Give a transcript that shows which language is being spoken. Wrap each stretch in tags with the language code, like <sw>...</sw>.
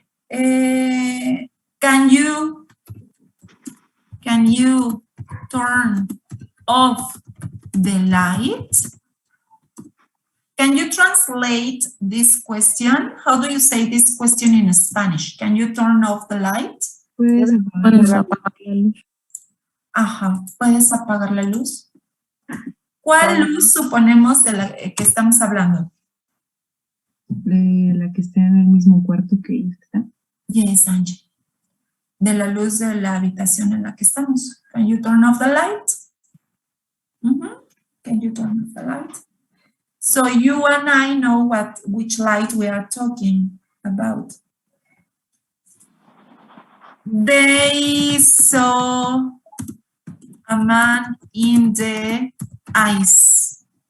<en>Can you turn off the light? Can you translate this question? How do you say this question in Spanish? Can you turn off the light?</en> <es>Puedes apagar la luz. Ajá, ¿puedes apagar la luz? ¿Cuál luz suponemos de la que estamos hablando? De la que está en el mismo cuarto que ella está.</es> <en>Yes, Angie.</en> <es>De la luz de la habitación en la que estamos.</es> <en>Can you turn off the light? Can you turn off the light? So you and I know which light we are talking about. They saw a man in the ice.</en>